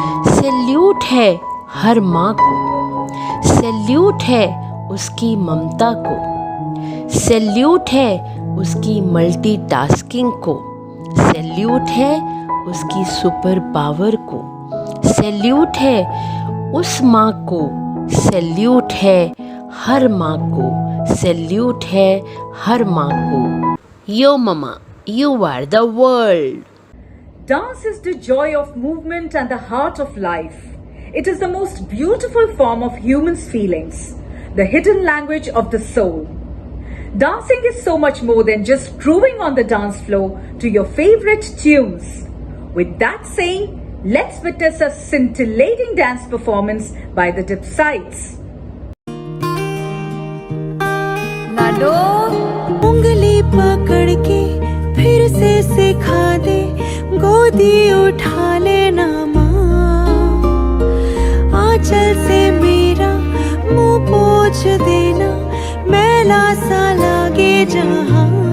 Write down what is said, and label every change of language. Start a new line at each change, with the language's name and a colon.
Hindi: Salute है हर माँ को, सैल्यूट है उसकी ममता को, सैल्यूट है उसकी मल्टीटास्किंग को, सैल्यूट है उसकी सुपर पावर को, सैल्यूट है उस माँ को, सैल्यूट है हर माँ को, सैल्यूट है हर माँ को।
English: Yo mama, you are the world. Dance is the joy of movement and the heart of life. It is the most beautiful form of humans' feelings, the hidden language of the soul. Dancing is so much more than just grooving on the dance floor to your favorite tunes. With that saying, let's witness a scintillating dance performance by the Dipsites.
Hindi: लाडो उंगली पकड़ के फिर से सिखा दे, गोदी उठा लेना माँ, आंचल से मेरा मुंह पोंछ देना, मैला सा लागे जहाँ।